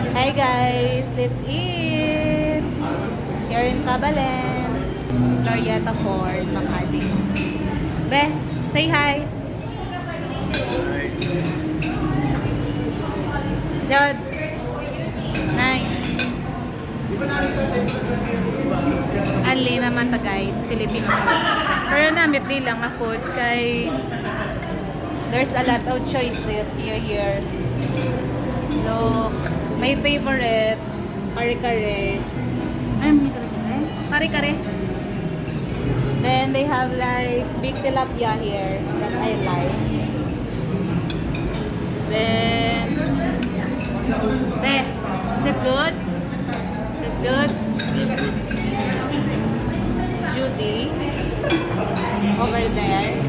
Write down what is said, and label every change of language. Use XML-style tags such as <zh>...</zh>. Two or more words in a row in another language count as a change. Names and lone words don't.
<en>Hi guys, let's eat! Here in Cabalen, Glorieta Ford, Makati. Be, say hi! Jod! Nay!</en> <hil>Anli naman ta guys,</hil> <en>Filipino food.</en> <hil>Pero namit lang na</hil> <en>food kay there's a lot of choices here. Look, my favorite, kare-kare.</en> <tl>Ay, may kare-kare? Kare-kare.</tl> <en>Then they have like big tilapia here that I like. Then, is it good? Is it good? Judy over there.</en>